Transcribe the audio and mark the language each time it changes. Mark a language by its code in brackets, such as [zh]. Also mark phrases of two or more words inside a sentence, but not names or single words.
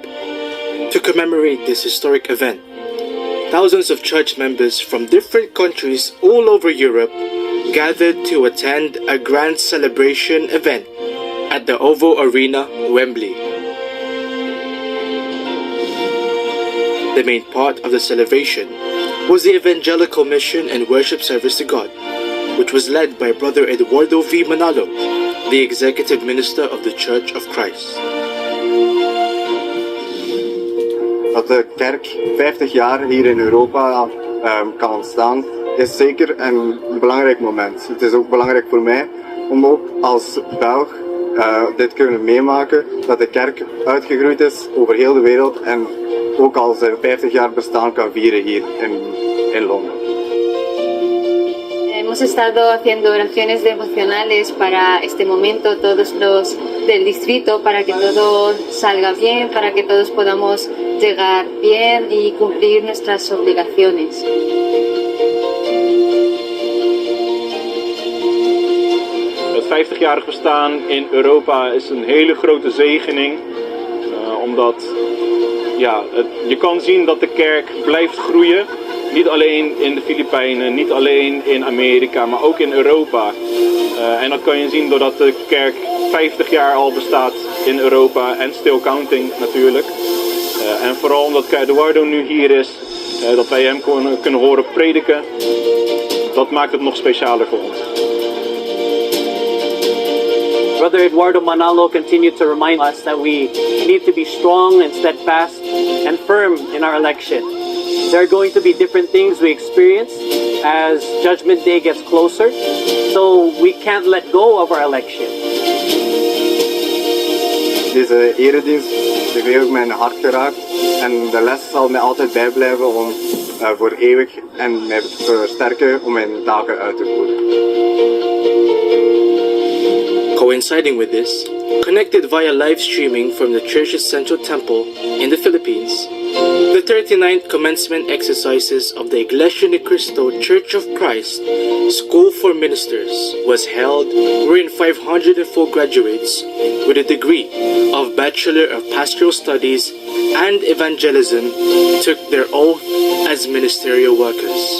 [en] To commemorate this historic event, thousands of church members from different countries all over Europe gathered to attend a grand celebration event at the Oval Arena, Wembley. The main part of the celebration was the evangelical mission and worship service to God, which was led by Brother Eduardo V. Manalo, the Executive Minister of the Church of Christ. [nl] Dat de kerk 50 jaar hier in Europa kan ontstaan, is zeker een belangrijk moment. Het is ook belangrijk voor mij om ook als Belg dit kunnen meemaken, dat de kerk uitgegroeid is over heel de wereld en ook al 50 jaar bestaan kan vieren hier in Londen. [es] Hemos estado haciendo oraciones devocionales para este momento, todos los del distrito, para que todo salga bien, para que todos podamos llegar bien y cumplir nuestras obligaciones. [nl] Het 50-jarig bestaan in Europa is een hele grote zegening, omdat je kan zien dat de kerk blijft groeien. Niet alleen in de Filipijnen, niet alleen in Amerika, maar ook in Europa. En dat kan je zien doordat de kerk 50 jaar al bestaat in Europa en [en] still counting [nl] natuurlijk. En vooral omdat Eduardo nu hier is, dat wij hem kunnen horen prediken, dat maakt het nog specialer voor ons. [en] Brother Eduardo Manalo continued to remind us that we need to be strong and steadfast and firm in our election. There are going to be different things we experience as Judgment Day gets closer, so we can't let go of our election. [nl] Deze eredienst heeft mijn hart geraakt en de les zal mij altijd bijblijven om voor eeuwig en mij te versterken om mijn taken uit te voeren. [en] Coinciding with this, connected via live streaming from the church's central temple in the Philippines, the 39th commencement exercises of the Iglesia Ni Cristo Church of Christ School for Ministers was held, wherein 504 graduates with a degree of Bachelor of Pastoral Studies and Evangelism took their oath as ministerial workers.